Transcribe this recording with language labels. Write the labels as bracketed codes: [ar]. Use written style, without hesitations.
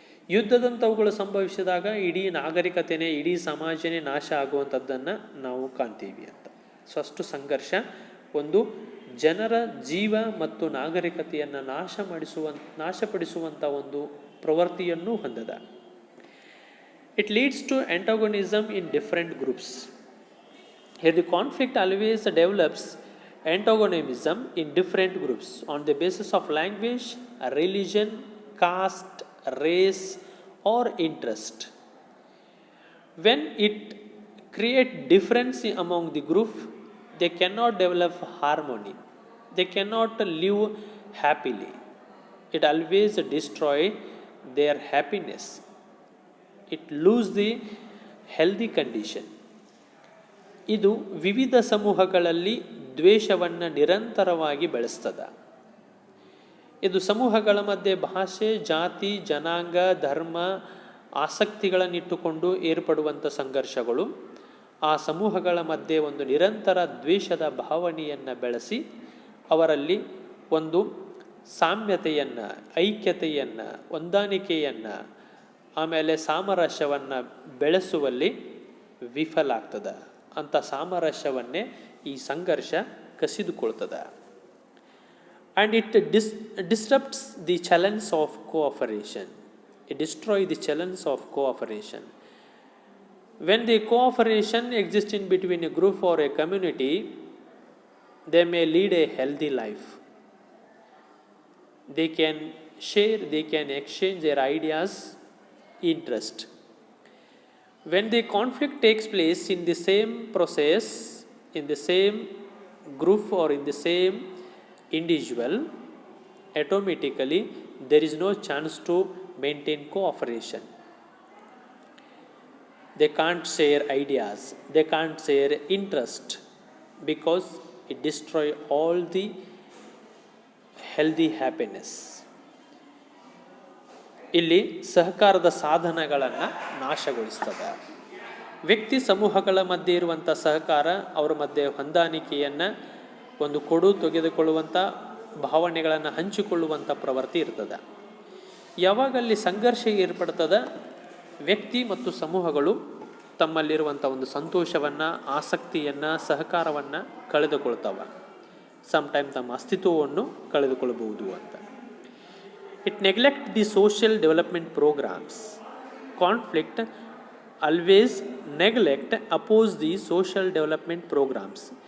[kn] ಯುದ್ಧದಂಥವುಗಳು ಸಂಭವಿಸಿದಾಗ ಇಡೀ ನಾಗರಿಕತೆನೇ, ಇಡೀ ಸಮಾಜನೇ ನಾಶ ಆಗುವಂಥದ್ದನ್ನು ನಾವು ಕಾಣ್ತೀವಿ ಅಂತ. ಸೊ ಅಷ್ಟು ಸಂಘರ್ಷ ಒಂದು ಜನರ ಜೀವ ಮತ್ತು ನಾಗರಿಕತೆಯನ್ನು ನಾಶಪಡಿಸುವಂಥ ಒಂದು ಪ್ರವೃತ್ತಿಯನ್ನು ಹೊಂದದ. [en] It leads to antagonism in different groups. Here the conflict always develops antagonism in different groups on the basis of language, religion, caste, race or interest. When it creates difference among the group, they cannot develop harmony. They cannot live happily. It always destroys their happiness. It loses the healthy condition. [kn] ಇದು ವಿವಿಧ ಸಮೂಹಗಳಲ್ಲಿ ದ್ವೇಷವನ್ನು ನಿರಂತರವಾಗಿ ಬೆಳೆಸ್ತದೆ. ಇದು ಸಮೂಹಗಳ ಮಧ್ಯೆ ಭಾಷೆ, ಜಾತಿ, ಜನಾಂಗ, ಧರ್ಮ, ಆಸಕ್ತಿಗಳನ್ನಿಟ್ಟುಕೊಂಡು ಏರ್ಪಡುವಂಥ ಸಂಘರ್ಷಗಳು ಆ ಸಮೂಹಗಳ ಮಧ್ಯೆ ಒಂದು ನಿರಂತರ ದ್ವೇಷದ ಭಾವನೆಯನ್ನು ಬೆಳೆಸಿ ಅವರಲ್ಲಿ ಒಂದು ಸಾಮ್ಯತೆಯನ್ನು, ಐಕ್ಯತೆಯನ್ನು, ಹೊಂದಾಣಿಕೆಯನ್ನು, ಆಮೇಲೆ ಸಾಮರಸ್ಯವನ್ನು ಬೆಳೆಸುವಲ್ಲಿ ವಿಫಲ ಆಗ್ತದೆ. ಅಂಥ ಸಾಮರಸ್ಯವನ್ನೇ ಈ ಸಂಘರ್ಷ ಕಸಿದುಕೊಳ್ತದೆ. [en] And it disturbs the challenge of cooperation. It destroy the challenge of cooperation. When the cooperation exist in between a group or a community, they may lead a healthy life. They can share, they can exchange their ideas, interest. When the conflict takes place in the same process, in the same group or in the same individual, automatically there is no chance to maintain cooperation. They can't share ideas, they can't share interest, because it destroys all the healthy happiness. [kn] ಇಲ್ಲಿ ಸಹಕಾರದ ಸಾಧನಗಳನ್ನು ನಾಶಗೊಳಿಸ್ತದೆ. ವ್ಯಕ್ತಿ ಸಮೂಹಗಳ ಮಧ್ಯೆ ಇರುವಂಥ ಸಹಕಾರ, ಅವರ ಮಧ್ಯೆ ಹೊಂದಾಣಿಕೆಯನ್ನು, ಒಂದು ಕೊಡು ತೆಗೆದುಕೊಳ್ಳುವಂಥ ಭಾವನೆಗಳನ್ನು ಹಂಚಿಕೊಳ್ಳುವಂಥ ಪ್ರವೃತ್ತಿ ಇರ್ತದೆ. ಯಾವಾಗ ಅಲ್ಲಿ ಸಂಘರ್ಷ ಏರ್ಪಡ್ತದೆ, ವ್ಯಕ್ತಿ ಮತ್ತು ಸಮೂಹಗಳು ತಮ್ಮಲ್ಲಿರುವಂಥ ಒಂದು ಸಂತೋಷವನ್ನು, ಆಸಕ್ತಿಯನ್ನು, ಸಹಕಾರವನ್ನು ಕಳೆದುಕೊಳ್ತವೆ. ಸಮ್ಟೈಮ್ ತಮ್ಮ ಅಸ್ತಿತ್ವವನ್ನು ಕಳೆದುಕೊಳ್ಳಬಹುದು ಅಂತ. [en] It neglects the social development programs. Conflict always oppose the social development programs.